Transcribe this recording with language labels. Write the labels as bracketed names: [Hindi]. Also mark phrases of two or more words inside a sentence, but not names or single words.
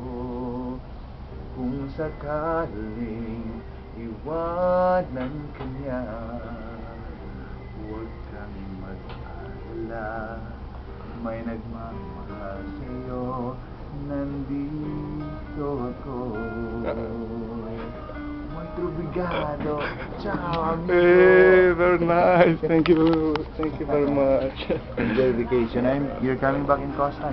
[Filipino] Kung sakaling iwanan ka niya, huwag kang mag-alala, may nagmamahal sa'yo, nandito ako. [Portuguese] Muito obrigado. [Italian] Ciao, amigo. [English] Hey, very nice. Thank you very much. Enjoy vacation. You're coming back in Costa?